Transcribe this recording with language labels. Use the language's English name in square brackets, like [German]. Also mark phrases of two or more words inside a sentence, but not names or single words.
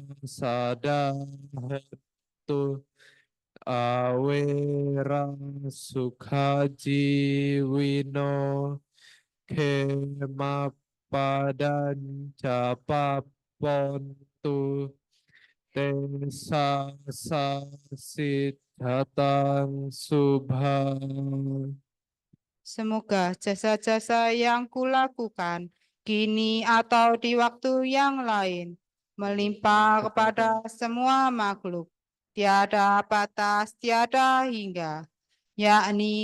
[Pali] sadahatu awera sukhajiwino kemapadan capapontu tesa sasidhatang subha. [Indonesian] Semoga jasa-jasa yang kulakukan kini atau di waktu yang lain melimpah kepada semua makhluk, tiada batas, tiada hingga, yakni